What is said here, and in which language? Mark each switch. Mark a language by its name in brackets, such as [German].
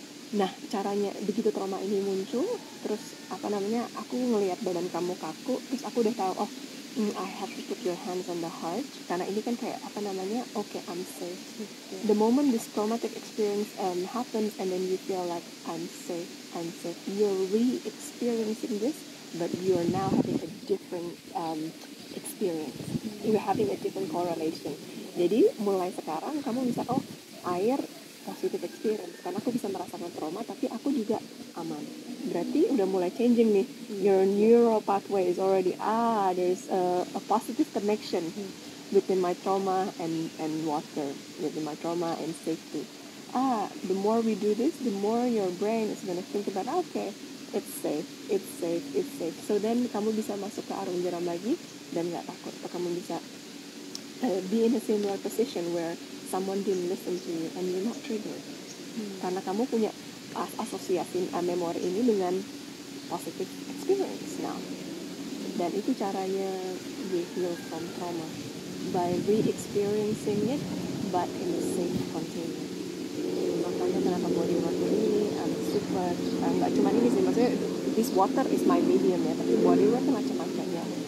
[Indonesian] Nah, caranya begitu trauma ini muncul, terus aku ngelihat badan kamu kaku, terus aku udah tahu, [English] I have to put your hands on the heart, [Indonesian] karena ini kan kayak [English] I'm safe. The moment this traumatic experience happens, and then you feel like I'm safe, you're re-experiencing this, but you're now having a different experience. You're having a different correlation. [Indonesian] Jadi mulai sekarang kamu bisa air positive experience, karena aku bisa merasakan trauma tapi aku juga aman. Berarti udah mulai changing nih. [English] Your neural pathway is already there's a positive connection between my trauma and water, between my trauma and safety. The more we do this, the more your brain is gonna think about it's safe. So then [Indonesian] kamu bisa masuk ke arung jeram lagi dan nggak takut. Atau kamu bisa [English] be in a similar position where someone didn't listen to you and you're not triggered. [Indonesian] Karena kamu punya asosiasi memori ini dengan [English] positive experience now. [Indonesian] Dan itu caranya [English] we heal from trauma, by re-experiencing it but in a safe container. [Indonesian] Makanya kenapa body work ini super, nggak cuma ini sih, maksudnya [English] this water is my medium [Indonesian] ya, tapi body work macam-macam ya.